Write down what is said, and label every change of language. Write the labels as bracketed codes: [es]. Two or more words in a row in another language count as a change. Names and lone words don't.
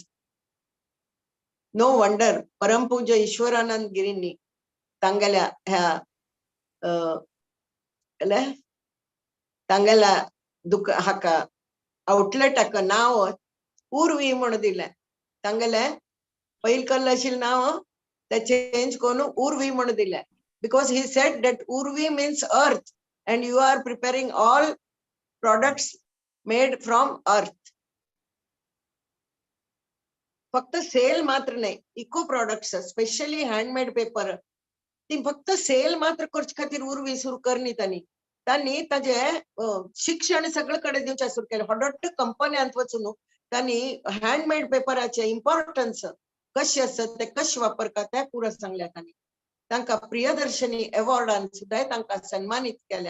[en] no wonder [kok] परमपूज्य ईश्वरानंद गिरींनी तांगेल्या ह्या तांगेल्या हाका आउटलेटाक नाव उर्वी म्हणून दिलें. तांगेले पयलीं आशिल्लें नांव ते चेंज करून उर्वी म्हणून दिलें. [en] Because he said that Urvi means earth and you are preparing all products made from earth. [kok] फक्त सेल मात्र नाही, [en] eco products specially handmade paper [kok] ती फक्त सेल मात्र करचे खातीर उर्वी सुरू करनी. तांणी ताजे शिक्षण सगळे कडेन दिवचे सुरू केलें. व्हडट कंपन्यांत वचून तांणी [en] handmade paper [kok] इम्पॉर्टन्स कशें आसत ते कशें वापरतात ते पुरो सांगल्या. तांणी तांकां प्रियदर्शनी अवॉर्डान सुद्धा तांकां सन्मानित केल्या.